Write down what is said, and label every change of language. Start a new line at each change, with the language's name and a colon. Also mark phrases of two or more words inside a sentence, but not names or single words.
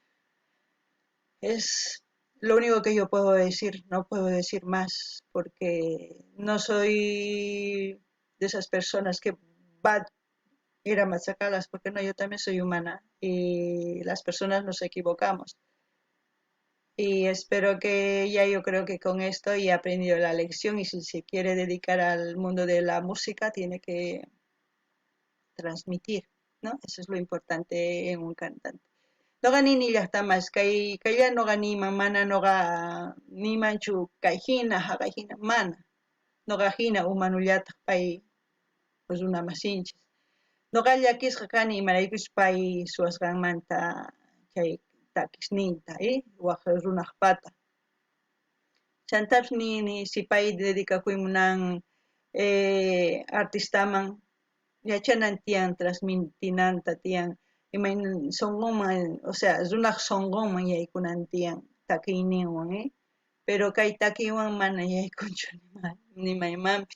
Spanish: Es lo único que yo puedo decir, no puedo decir más, porque no soy de esas personas que va a ir a machacarlas, porque no, yo también soy humana y las personas nos equivocamos. Y espero que ya yo creo que con esto ya he aprendido la lección y si se quiere dedicar al mundo de la música tiene que transmitir, ¿no? Eso es lo importante en un cantante.
Quechua: Noqa nini llaqtamas kaylla noqa niman mana noqa nimanchu kay hina haqay hina mana noqa hina humanullataq pay runa masinchis noqa llakisqa kani imaraykuchus pay suwasqanmanta chay takisninta waq runaq pata chantapis nini si pay dedicakuymunan artistaman yachanan tiyan transmitinanta tiyan songoman,
Spanish: o sea,
Quechua: runaq songoman yaykunan tiyan takiyninwan, pero kay takiywan mana yaykunchu nimaymanpis.